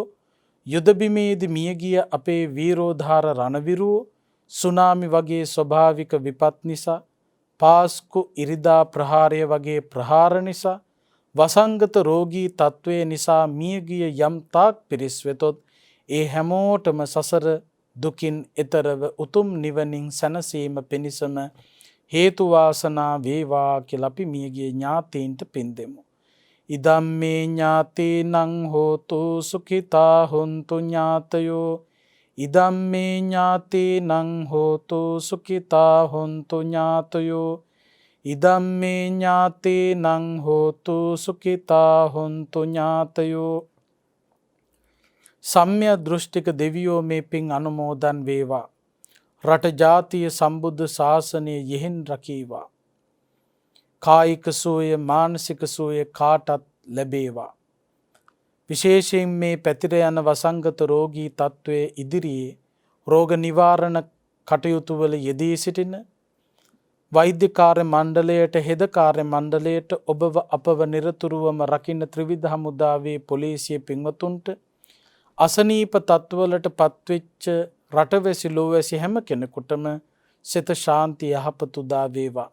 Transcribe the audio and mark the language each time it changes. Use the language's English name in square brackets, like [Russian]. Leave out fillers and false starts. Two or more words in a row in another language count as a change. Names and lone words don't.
[Sinhala] යුදබිමේදී මියගිය අපේ වීරෝධාර රණවිරුවෝ සුනාමි වගේ ස්වභාවික විපත් නිසා පාස්කු ඉරිදා ප්‍රහාරය වගේ ප්‍රහාර නිසා වසංගත රෝගී තත්ත්වය නිසා මියගිය යම් තාක් පිරිස් වෙතොත් ඒ හැමෝටම සසර දුකින් එතරව උතුම් නිවනින් සැනසීම පිණිසම හේතු වාසනා වේවා කියලා අපි මියගිය ඥාතීන්ට පින් දෙමු. [Pali] ඉදම්මේ ඥාතීනං හෝතු සුඛිතා හොන්තු ඥාතයෝ ඉදම්මේ ඥාතීනං හෝතු සුඛිතා හොන්තු ඥාතයෝ ඉදම්මේ ඥාතීනං හෝතු සුඛිතා හොන්තු ඥාතයෝ. [Sinhala] සම්ම්‍ය දෘෂ්ටික දෙවියෝ මේ පින් අනුමෝදන් වේවා. රට ජාතිය සම්බුද්ධ ශාසනය යෙහෙන් රකීවා. කායික සුවය මානසික සුවය කාටත් ලැබේවා. විශේෂයෙන් මේ පැතිර යන වසංගත රෝගී තත්ත්වයේ ඉදිරියේ රෝග නිවාරණ කටයුතු වල යෙදී සිටින වෛද්‍ය කාර්ය මණ්ඩලයට හෙද කාර්ය මණ්ඩලයට ඔබව අපව නිරතුරුවම රකින්න ත්‍රිවිධ හමුදාවේ පොලිසිය පින්වතුන්ට අසනීප තත්ත්වවලට පත්වෙච්ච රටවැසි ලෝවැසි හැම කෙනෙකුටම සිත ශාන්ති යහපත උදා වේවා.